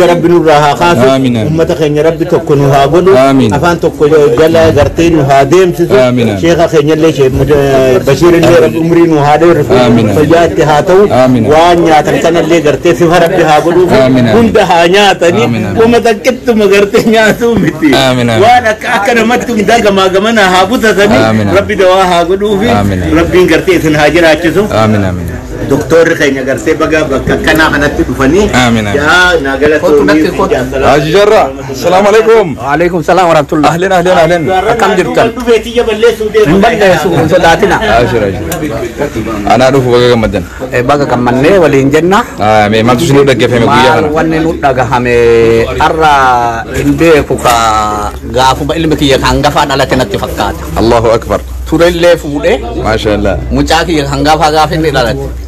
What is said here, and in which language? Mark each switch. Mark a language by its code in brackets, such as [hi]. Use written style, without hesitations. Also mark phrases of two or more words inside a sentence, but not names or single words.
[om] rabbi nurraa haa kaasu ummata keenya rabbi tokko nu haa godhu afaan tokko jala gartee nu haa deemsisu sheekha keenyallee Bashiirillee rabbi umrii nu haa dheerisu fayyaa itti haa ta'u waan nyaatan kanallee gartee sifa rabbi haa godhuuf hunda haa nyaatanii ummata qittuma gartee nyaatuu miti waan akka namatti hundaa gamaa gamana haa butatanii rabbi dawaa haa godhuufi rabbiin gartee isin haa jiraachisu. Doktor kayaknya gartee baga bakka kanaa kanatti dhufanii yaa nagalatoonni Haji Jarra [ar] السلام عليكم وعليكم السلام ورحمة الله أهلا أهلا أهلا [om] akkam jirtan dhufeetiyya balleessu sodaatina ana dhufu baga gammadan baga gammannee waliin jenna mee maaltu sinu dhaggeeffame guyyaa kana wanni nu dhagahame arra hin beeku ka gaafuma ilmi kiyya hangafa dhalate natti fakkaata [ar] الله أكبر [om] turellee fuudhe [ar] ما شاء الله [om] mucaa kiyya hangafa gaafine dhalate